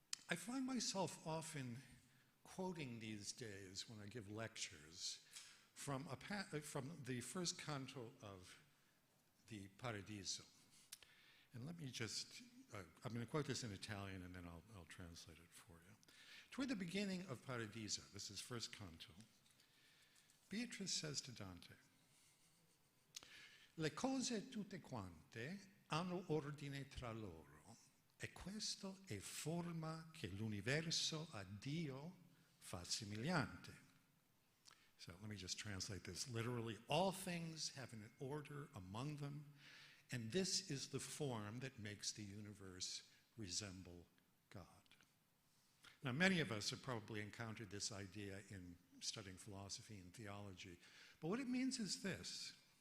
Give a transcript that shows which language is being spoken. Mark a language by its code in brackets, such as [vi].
[en] I find myself often quoting these days when I give lectures from the first canto of the Paradiso. And let me just, I'm going to quote this in Italian and then I'll translate it for you. Toward the beginning of Paradiso, this is first canto, Beatrice says to Dante, [it] le cose tutte quante hanno ordine tra loro, e questo è forma che l'universo a Dio fa somigliante. [en] So let me just translate this literally. All things have an order among them, and this is the form that makes the universe resemble God. Now, many of us have probably encountered this idea in studying philosophy and theology, but what it means is this.